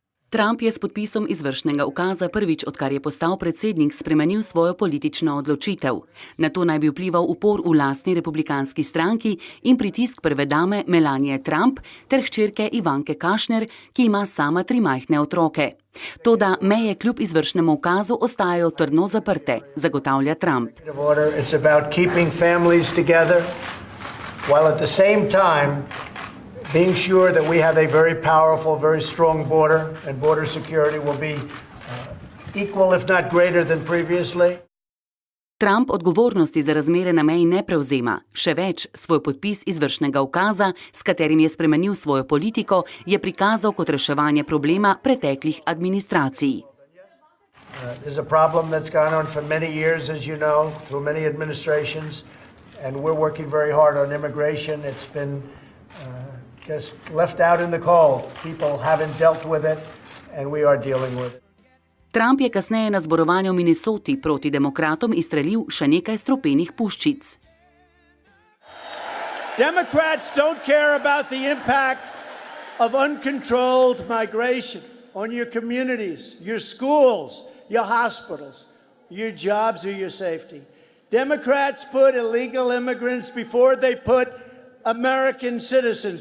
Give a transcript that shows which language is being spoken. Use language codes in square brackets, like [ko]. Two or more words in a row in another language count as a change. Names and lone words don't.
[sl] Trump je s podpisom izvršnega ukaza prvič, odkar je postal predsednik, spremenil svojo politično odločitev. Na to naj bi vplival upor v lastni republikanski stranki in pritisk prve dame Melanie Trump ter hčerke Ivanke Kushner, ki ima sama 3 majhne otroke. Toda meje kljub izvršnemu ukazu ostajajo trdno zaprte, zagotavlja Trump. [en] Being sure that we have a very powerful, very strong border, and border security will be equal, if not greater than previously. [sl] Trump odgovornosti za razmere na meji ne prevzema. Še več, svoj podpis izvršnega ukaza, s katerim je spremenil svojo politiko, je prikazal kot reševanje problema preteklih administracij. [en] There's a problem that's gone on for many years, as you know, through many administrations, and we're working very hard on immigration. It's been just left out in the cold. People haven't dealt with it, and we are dealing with it. [sl] Trump je kasneje na zborovanju v Minnesoti proti demokratom izstrelil še nekaj strupenih puščic. [en] Democrats don't care about the impact of uncontrolled migration on your communities, your schools, your hospitals, your jobs or your safety. Democrats put illegal immigrants before they put American citizens.